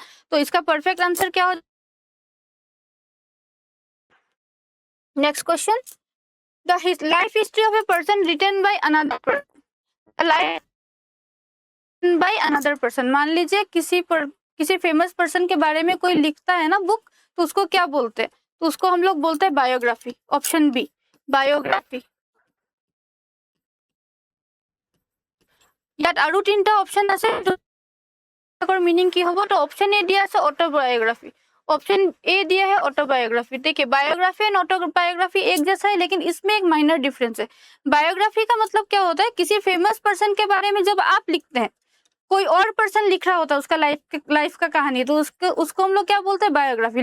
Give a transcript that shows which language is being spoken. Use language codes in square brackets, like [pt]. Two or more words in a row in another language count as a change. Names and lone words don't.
[hi] तो इसका [en] perfect answer [hi] क्या हो? [en] next question, the life history of a person written by another person, by another person. [hi] मान लीजिए किसी [en] famous person [hi] के बारे में कोई लिखता है ना बुक, तो उसको क्या बोलते हैं? तो उसको हम लोग बोलते हैं बायोग्राफी। [en] option B, biography. [as] ইয়াত আৰু তিনটা অপশন আছে, [hi] मीनिंग की होगा। तो [en] option A [hi] दिया है ऑटोबायोग्राफी, [en] option A [hi] दिया है ऑटोबायोग्राफी। देखिए [en] biography and autobiography [hi] एक जैसा है, लेकिन इसमें एक [en] minor difference [hi] है। बायोग्राफी का मतलब क्या होता है, किसी [en] famous person [hi] के बारे में जब आप लिखते हैं, कोई और पर्सन लिख रहा होता है उसका लाइफ का कहानी, तो उसको हम लोग क्या बोलते हैं, बायोग्राफी।